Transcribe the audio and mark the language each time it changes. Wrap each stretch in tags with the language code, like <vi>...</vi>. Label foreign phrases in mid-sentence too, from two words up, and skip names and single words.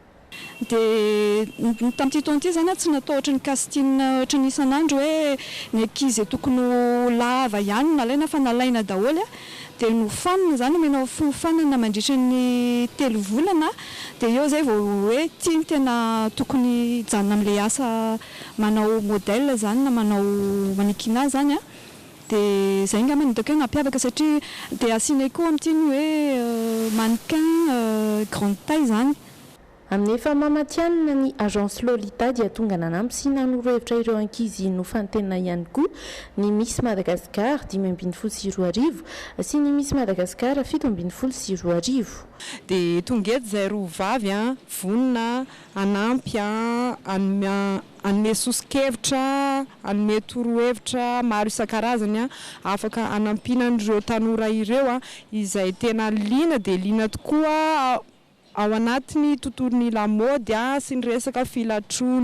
<mg>Dia tamin'ity taona ity zany tsy natao ohatry ny Castine ohatry ny isan'andro hoe ny ankizy tokony lava ihany nalaina fa nalaina daholo dia nofanana zany omena fiofanana mandritra ny 3 volana dia eo zay vao hoe tiany tena tokony janona amin'ilay asa manao modèle zany na manao mannequinat zany dia zay ngamba nitako hoe nampiavaka satria dia asiany koa amin'itiny hoe</mg> <fr>mannequin grande taille</fr> <mg>zany. Amin'ny efa mamatianina ny agence Lolita dia tonga nanampy sy nanoro-hevitra ireo ankizy nofantenina ihany koa ny Miss Madagascar 5.7 sy ny Miss Madagascar 7.7. Dia tonga eto zay roa vavy vonona anampy anome sosikevitra anome toro-hevitra maro isan-karazany afaka anampina an'ireo tanora ireo izay tena liana dia liana tokoa ao anatiny tontolon'ny lamaody sy ny resaka filatroana.</mg>